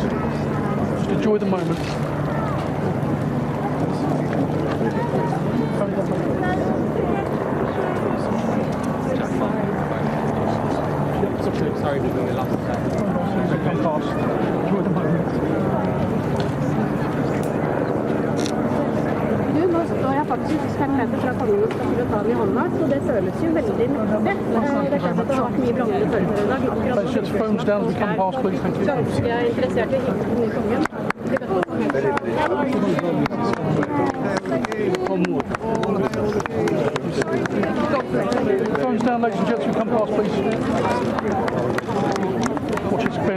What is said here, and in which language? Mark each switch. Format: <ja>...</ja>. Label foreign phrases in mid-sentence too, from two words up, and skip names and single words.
<en>Just enjoy the moment. Sorry for being lost. Come past. Enjoy the moment.</en> <no>Du, nå står jeg faktisk 5 meter fra kongen og skal ta den i hånda, så det føles jo veldig mektig. Det er klart at det har vært mye blandede følelser i dag.</no> <en>Phones down as we come past, please. Thank you.</en> <no>Ganske interessert i den nye kongen.</no> <en>Phones down, ladies and gents. We come past, please. Watch it spin.</en>